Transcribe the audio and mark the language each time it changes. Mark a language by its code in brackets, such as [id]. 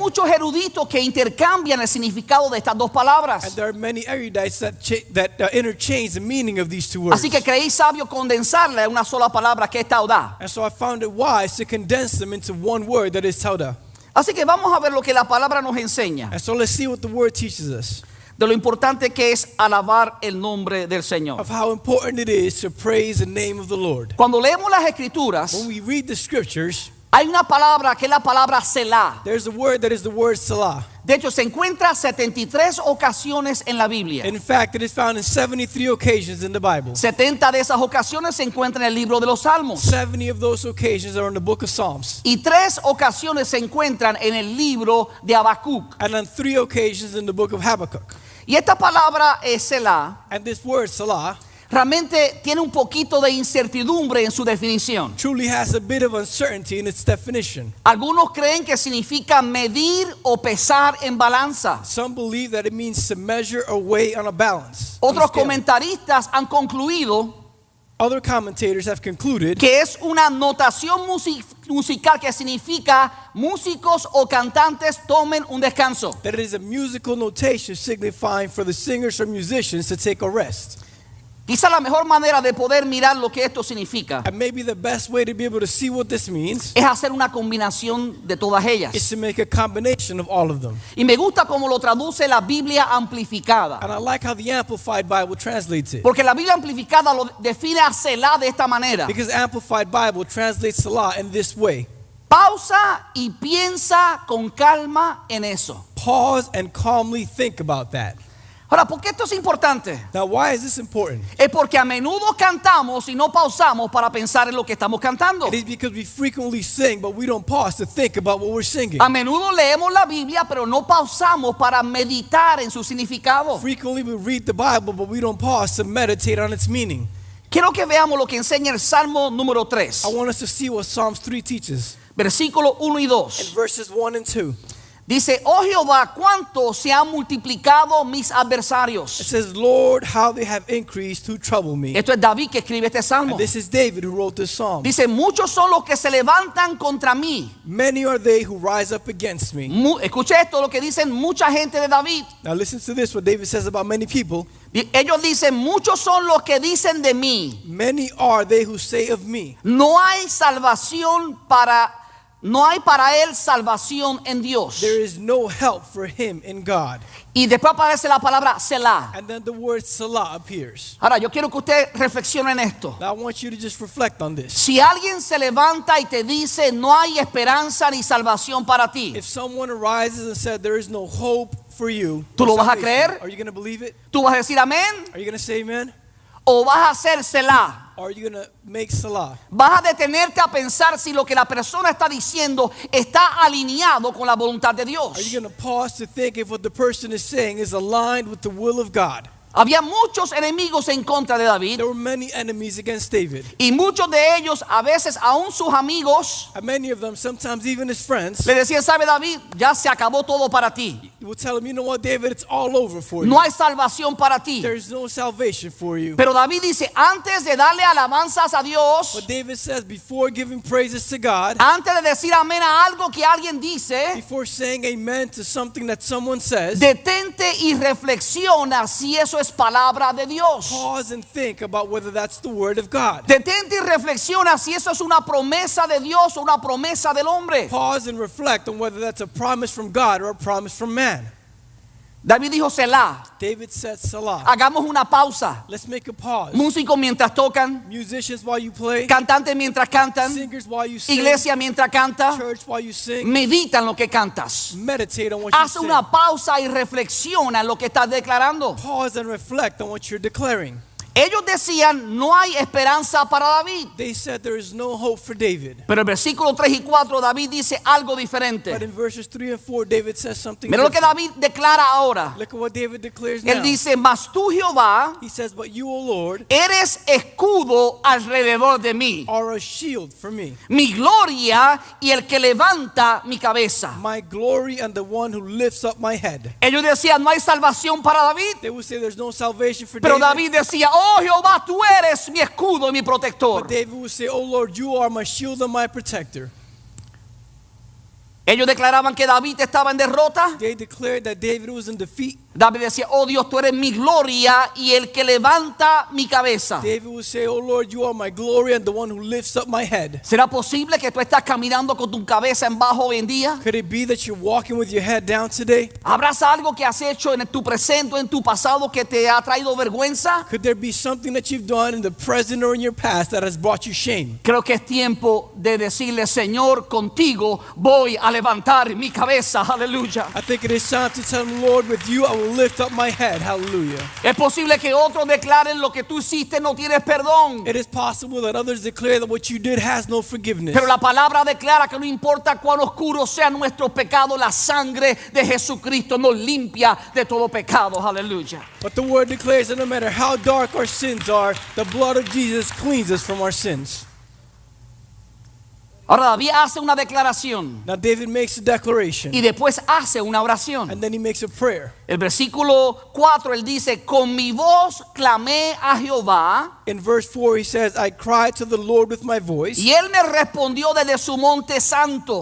[es] muchos eruditos que intercambian el significado de estas dos palabras. [en] And there are many erudites that interchange the meaning of these two words. [es] Así que creí sabio condensarla en una sola palabra que es Taudá. [en] And so I found it wise to condense them into one word that is Taudah. [es] Así que vamos a ver lo que la palabra nos enseña, [en] And so let's see what the word teaches us [es] de lo importante que es alabar el nombre del Señor. [en] of how important it is to praise the name of the Lord. [es] Cuando leemos las escrituras, [en] When we read the scriptures, [es] hay una palabra que es la palabra Selah. [en] there's a word that is the word Salah. [es] De hecho, se encuentra 73 ocasiones en la Biblia. [en] In fact, it is found in 73 occasions in the Bible. [es] 70 de esas ocasiones se encuentran en el libro de los Salmos. [en] 70 of those occasions are in the book of Psalms. [es] Y 3 ocasiones se encuentran en el libro de Habacuc. [en] And on 3 occasions in the book of Habakkuk. [es] Y esta palabra Selah [en] And this word Salah [es] realmente tiene un poquito de incertidumbre en su definición. [en] truly has a bit of uncertainty in its definition. [es] Algunos creen que significa medir o pesar en balanza. [en] Some believe that it means to measure or weigh on a balance. on a [es] Otros [en] scale. [es] comentaristas han concluido [en] Other commentators have concluded [es] que es una notación musical que significa músicos o cantantes tomen un descanso. [en] that it is a musical notation signifying for the singers or musicians to take a rest. [es] Quizá la mejor manera de poder mirar lo que esto significa [en] And maybe the best way to be able to see what this means [es] es hacer una combinación de todas ellas. [en] is to make a combination of all of them. [es] Y me gusta cómo lo traduce la Biblia amplificada. [en] And I like how the Amplified Bible translates it. [es] Porque la Biblia amplificada lo define a Selah de esta manera. [en] Because Amplified Bible translates Salah in this way. [es] Pausa y piensa con calma en eso. [en] Pause and calmly think about that. [es] Ahora, ¿por qué esto es importante? [en] Now, why is this important? [es] Es porque a menudo cantamos y no pausamos para pensar en lo que estamos cantando. [en] It is because we frequently sing, but we don't pause to think about what we're singing. [es] A menudo leemos la Biblia, pero no pausamos para meditar en su significado. [en] Frequently we read the Bible, but we don't pause to meditate on its meaning. [es] Quiero que veamos lo que enseña el Salmo número 3, [en] I want us to see what Psalms 3 teaches. [es] versículos 1 y [en] In [es] 2. [en] verses 1 and 2. [es] Dice, oh Jehová, cuánto se han multiplicado mis [en] It [es] adversarios. [en] says, Lord, how they have increased who trouble me. [es] Esto es David que escribe este salmo. [en] And this is David who wrote this psalm. [es] Dice, muchos son los que se levantan contra mí. [en] Many are they who rise up against me. [es] Escuche esto, lo que dicen mucha gente de David. [en] Now listen to this, what David says about many people. [es] Ellos dicen, muchos son los que dicen de mí. [en] Many are they who say of me, [es] No hay salvación para no hay para él salvación en Dios. [en] There is no help for him in God. [es] Y después aparece la palabra Selah. [en] And then the word Salah appears. [es] Ahora, yo quiero que usted reflexione en esto. [en] Now I want you to just reflect on this. [es] Si alguien se levanta y te dice no hay esperanza ni salvación para ti, [en] If someone arises and said there is no hope for you, [es] ¿tú [en] or [es] lo vas a [en] salvation, [es] creer? [en] Are you going to believe it? [es] ¿tú vas a decir amén? [en] Are you going to say amen? [es] ¿O vas a hacer Selah? [en] Or are you going to make Salah? [es] Vas a detenerte a pensar si lo que la persona está diciendo está alineado con la voluntad de [en] Are [es] Dios. [en] you going to pause to think if what the person is saying is aligned with the will of God? [es] Había muchos enemigos en contra de David [en] There were many enemies against David. [es] y muchos de ellos, a veces aún sus amigos, [en] And many of them, sometimes even his friends, [es] le decían, ¿sabe David? Ya se acabó todo para ti. [en] will tell him, you know what, David, it's all over for you. [es] No hay salvación para ti. [en] There's no salvation for you. [es] Pero David dice, antes de darle alabanzas a Dios, [en] But David says, before giving praises to God, [es] antes de decir amén a algo que alguien dice, [en] before saying amen to something that someone says, [es] detente y reflexiona si eso es palabra de Dios. [en] pause and think about whether that's the word of God. [es] Detente y reflexiona si eso es una promesa de Dios o una promesa del hombre. [en] Pause and reflect on whether that's a promise from God or a promise from man. [es] David dijo Selah. [en] David said, Salah. [es] Hagamos una pausa. [en] Let's make a pause. [es] Músicos mientras tocan, [en] Musicians while you play, [es] cantantes mientras cantan, [en] singers while you sing, [es] iglesia mientras canta. [en] church while you sing, [es] Medita en lo que cantas. [en] meditate on what you [es] Haz [en] sing. [es] una pausa y reflexiona en lo que estás declarando. [en] Pause and reflect on what you're declaring. [es] Ellos decían, no hay esperanza para David. [en] They said there is no hope for David. [es] Pero el versículo 3 y 4 David dice algo [en] But [es] diferente. [en] in verses 3 and 4, David says something [es] Mira lo que [en] different. [es] David declara ahora. [en] Look at what David declares now. [es] Él dice, mas tú Jehová [en] He says, but you, O Lord, [es] eres escudo alrededor de mí, [en] are a shield for me, [es] mi gloria y el que levanta mi cabeza. [en] my glory and the one who lifts up my head. [es] Ellos decían, no hay salvación para David. [en] They would say there's no salvation for [es] Pero [en] David. [es] David decía, oh Jehová, tú eres mi escudo y mi protector. [en] But David would say, O Lord, you are my shield and my protector. [es] Ellos declaraban que David estaba en derrota. [en] They declared that David was in defeat. [es] David decía, oh Dios, tú eres mi gloria y el que levanta mi cabeza. [en] David would say, O Lord, you are my glory and the one who lifts up my head. [es] ¿Será posible que tú estás caminando con tu cabeza en bajo hoy en día? [en] Could it be that you're walking with your head down today? [es] ¿Habrás algo que has hecho en tu presente o en tu pasado que te ha traído vergüenza? [en] Could there be something that you've done in the present or in your past that has brought you shame? [es] Creo que es tiempo de decirle, Señor, contigo voy a levantar mi cabeza. Aleluya. [en] I think it is time to tell him, Lord, with you I will lift up my head. Hallelujah. [es] Es posible que otros declaren lo que tú hiciste no tienes perdón. [en] It is possible that others declare that what you did has no forgiveness. [es] Pero la palabra declara que no importa cuán oscuro sea nuestro pecado, la sangre de Jesucristo nos limpia de todo pecado. Aleluya. [en] But the word declares that no matter how dark our sins are, the blood of Jesus cleans us from our sins. [es] Ahora David hace una declaración [en] Now David makes a declaration [es] y después hace una oración. [en] and then he makes a prayer. [es] El versículo 4 él dice, con mi voz clamé a Jehová [en] In verse 4 he says, I cried to the Lord with my voice, [es] y él me respondió desde su monte santo.